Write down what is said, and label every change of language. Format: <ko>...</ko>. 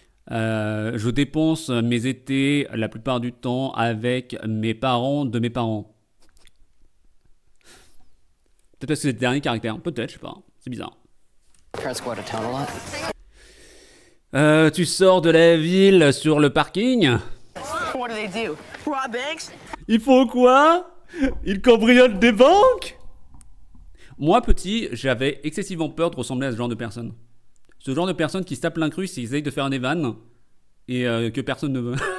<fr>Je dépense mes étés la plupart du temps avec mes parents de mes parents. Peut-être parce que c'est le dernier caractère. Peut-être, je sais pas. C'est bizarre.</fr> <en>Parents go out of town a lot.</en> <fr>Tu sors de la ville sur le parking.</fr> <en>What do they do? Rob banks?</en> <fr>Ils font quoi? Ils cambriolent des banques? Moi, petit, j'avais excessivement peur de ressembler à ce genre de personne. Ce genre de personne qui se tape l'incruste et essaye de faire des vannes et que personne ne veut.</fr>